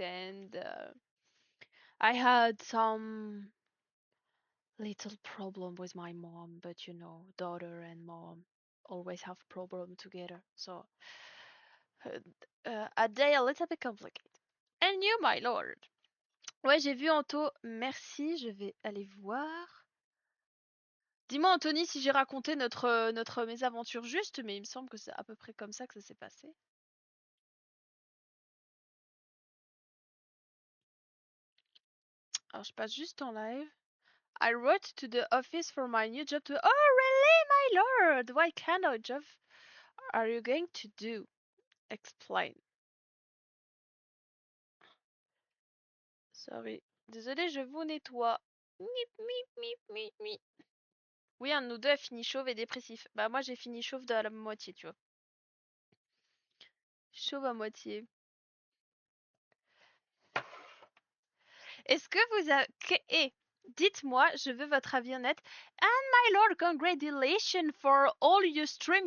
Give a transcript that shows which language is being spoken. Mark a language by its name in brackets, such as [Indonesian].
[English] And I had some little problem with my mom, but daughter and mom always have problem together. So uh, a day a little bit complicated. And you, my lord. [French] Ouais, j'ai vu Anto. Merci, je vais aller voir. Dis-moi, Anthony, si j'ai raconté notre mésaventure juste, mais il me semble que c'est à peu près comme ça que ça s'est passé. Alors, je passe juste en live. [English] I wrote to the office for my new job to... Oh, really, my lord? What kind of job are you going to do? Explain. Sorry. [French] Désolé, je vous nettoie. Mip, mip, mip, mip, mip. Oui, un de nous deux a fini chauve et dépressif. Bah, moi, j'ai fini chauve de la moitié, tu vois. Chauve à moitié. Est-ce que vous avez... Eh, Dites-moi, je veux votre avis honnête. [English] And my lord, congratulations for all your stream.